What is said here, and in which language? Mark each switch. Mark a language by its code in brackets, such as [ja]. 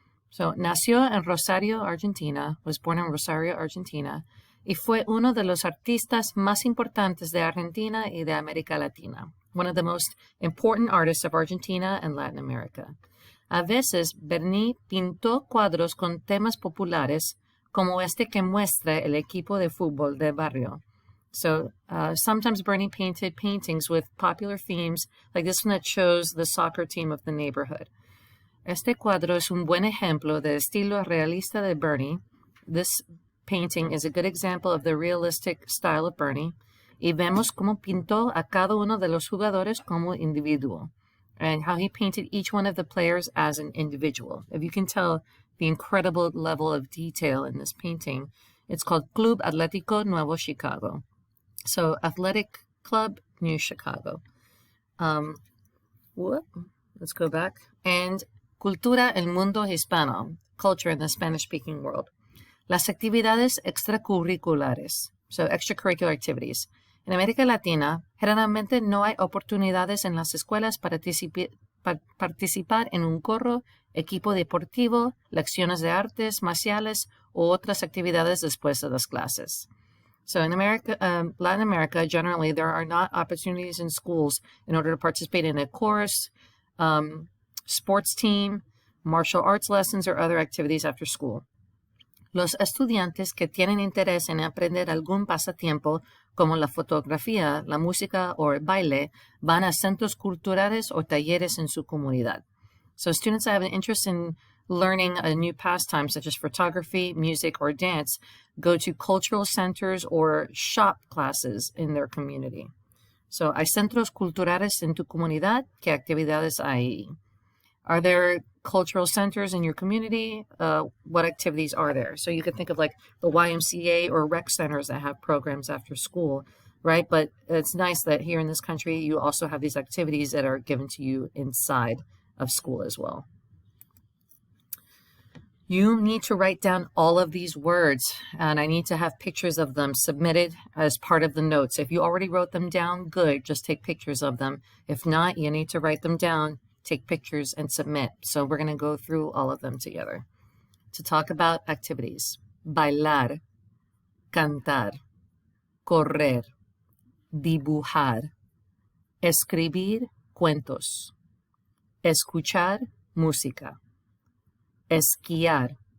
[es] So, nació en Rosario, Argentina, [en] was born in Rosario, Argentina, [es] y fue uno de los artistas más importantes de Argentina y de América Latina, [en] one of the most important artists of Argentina and Latin America. [es] A veces, Berni pintó cuadros con temas populares, como este que muestra el equipo de fútbol de barrio. [en] So, sometimes Berni painted paintings with popular themes, like this one that shows the soccer team of the neighborhood. [es] Este cuadro es un buen ejemplo del estilo realista de Berni. [en] This painting is a good example of the realistic style of Berni. [es] Y vemos cómo pintó a cada uno de los jugadores como individuo, [en] and how he painted each one of the players as an individual. If you can tell the incredible level of detail in this painting, it's called Club Atlético Nuevo Chicago. So, Athletic Club, New Chicago. Let's go back. And [es] Cultura el mundo hispano, [en] culture in the Spanish-speaking world. [es] Las actividades extracurriculares, [en] so extracurricular activities. [es] En América Latina, generalmente no hay oportunidades en las escuelas para participar en un coro, equipo deportivo, lecciones de artes marciales o otras actividades después de las clases. [en] So in Latin America, generally, there are not opportunities in schools in order to participate in a chorus, sports team, martial arts lessons, or other activities after school. [es] Los estudiantes que tienen interés en aprender algún pasatiempo, como la fotografía, la música o el baile, van a centros culturales o talleres en su comunidad. [en] So students that have an interest in learning a new pastime, such as photography, music, or dance, go to cultural centers or shop classes in their community. [es] So, hay centros culturales en tu comunidad. ¿Qué actividades hay? [en] Are there cultural centers in your community? What activities are there? So you could think of like the YMCA or rec centers that have programs after school, right? But it's nice that here in this country, you also have these activities that are given to you inside of school as well. You need to write down all of these words, and I need to have pictures of them submitted as part of the notes. If you already wrote them down, good, just take pictures of them. If not, you need to write them down, take pictures, and submit. So we're going to go through all of them together. To talk about activities: [es] bailar, cantar, correr, dibujar, escribir cuentos, escuchar música, esquiar,